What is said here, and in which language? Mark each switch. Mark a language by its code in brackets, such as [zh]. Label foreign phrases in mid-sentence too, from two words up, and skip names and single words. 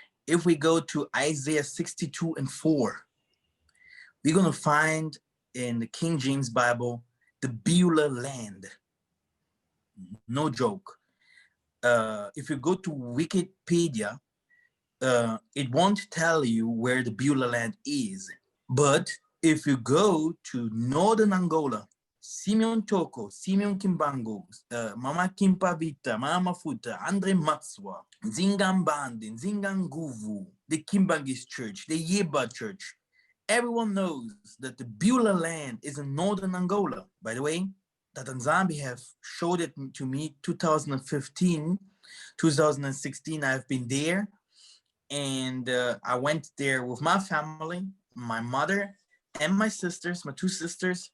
[en] If we go to Isaiah 62:4, we're gonna find in the King James Bible the Beulah land. No joke. If you go to Wikipedia, it won't tell you where the Beulah land is. But if you go to northern Angola, Simeon Toko, Simeon Kimbango, Mama Kimpavita, Mama Futa, Andre Matswa, Zingambandi, Zinganguvu, the Kimbangis Church, the Yeba Church, everyone knows that the Beulah land is in northern Angola. By the way, Tatanzambi have showed it to me 2015, 2016. I've been there, and I went there with my family, my mother and my sisters, my two sisters.